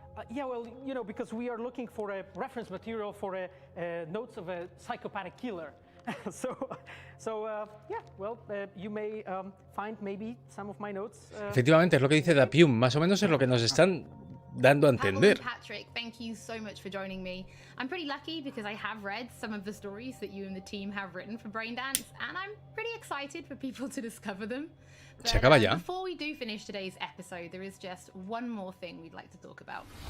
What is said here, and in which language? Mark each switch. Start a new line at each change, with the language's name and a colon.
English: Yeah, well, you know, because we are looking for a reference material for notes of a psychopathic killer. Yeah, well, you may find maybe some of my notes.
Spanish: Efectivamente, es lo que dice Dapium, más o menos es lo que nos están dando a entender.
English: Patrick, thank you so much for joining me. I'm pretty lucky because I have read some of the stories that you and the team have written for Braindance, and I'm pretty excited for people to discover them. But,
Spanish: Se acaba ya.
English: Before we do finish today's episode, there is just one more thing we'd like to talk about.